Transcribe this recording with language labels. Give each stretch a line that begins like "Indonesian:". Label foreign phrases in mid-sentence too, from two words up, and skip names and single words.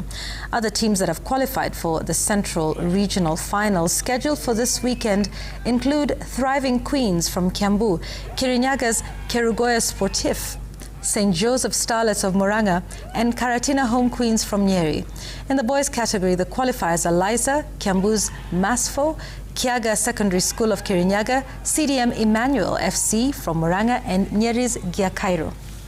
English: Other teams that have qualified for the Central Regional Finals scheduled for this weekend include Thriving Queens from Kiambu, Kirinyaga's Kerugoya Sportif, St. Joseph Starlets of Muranga, and Karatina Home Queens from Nyeri. In the boys' category, the qualifiers are LYSA, Kiambu's Masfo, Kiaga Secondary School of Kirinyaga, CDM Emmanuel FC from Muranga, and Nyeri's Giakairo.